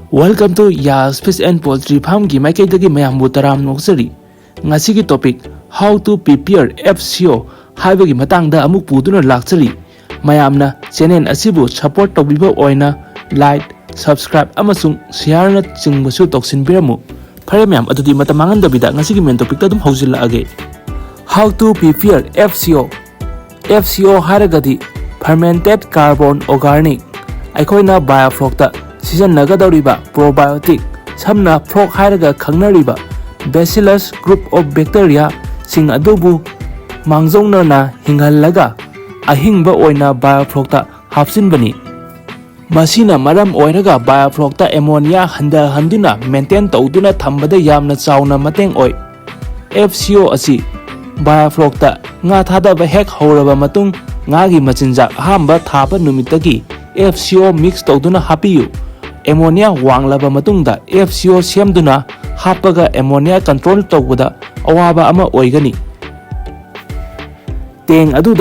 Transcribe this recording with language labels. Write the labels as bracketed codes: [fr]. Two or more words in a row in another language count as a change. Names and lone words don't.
[en] Welcome to [mni] Yas Fish and Poultry Farm gi mai kaidagi mayam bu taram noksari. Ngasi gi topic [en] how to prepare FCO [mni] haibagi matangda amuk puduna laksari. Mayamna channel asibu support tawbiba oina [en] like, subscribe [mni] amasung share na chingbasu toksin biramu. Phare mayam adudi matamangan dabida ngasi gi [en] main topic [mni] ta dum haujilla age. [en] How to prepare FCO. [mni] FCO haragadi [en] fermented carbon organic. [mni] Aikoina biofloc ta season nagadoriba probiotic samna frog hairaga khangnariba [en] bacillus group of bacteria [mni] sing adubu mangjongna na hinghallaga ahingba oina biofloc ta hapsinbani masina maram oiraga biofloc ta ammonia handuna maintain tawduna thambada yamna chauna mateng oi FCO asi biofloc ta nga thadaba hek horaba matung nga gi machinjak hamba thaba numitagi FCO mix tawduna hapiyu ammonia wanglaba matungda FCO semduna hapaga [en] ammonia control [mni] tawbada awaba ama oigani teng aduda